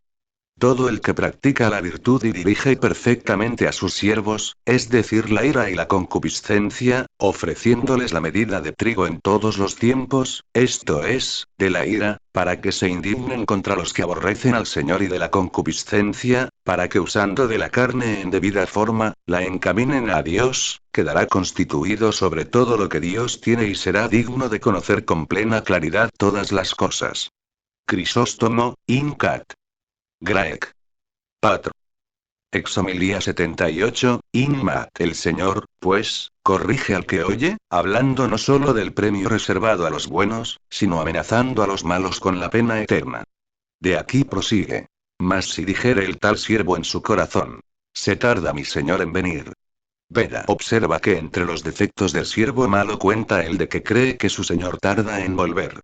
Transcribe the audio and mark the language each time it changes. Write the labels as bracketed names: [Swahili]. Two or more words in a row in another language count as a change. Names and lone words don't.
[Spanish] Todo el que practica la virtud y dirige perfectamente a sus siervos, es decir, la ira y la concupiscencia, ofreciéndoles la medida de trigo en todos los tiempos, esto es, de la ira, para que se indignen contra los que aborrecen al Señor y de la concupiscencia, para que usando de la carne en debida forma, la encaminen a Dios, quedará constituido sobre todo lo que Dios tiene y será digno de conocer con plena claridad todas las cosas. [Latin] Crisóstomo, Incat. Graec. Patro. Exhomilía 78, Inmat. [Spanish] El Señor, pues, corrige al que oye, hablando no solo del premio reservado a los buenos, sino amenazando a los malos con la pena eterna. De aquí prosigue. Mas si dijere el tal siervo en su corazón: se tarda mi Señor en venir. Veda observa que entre los defectos del siervo malo cuenta el de que cree que su Señor tarda en volver.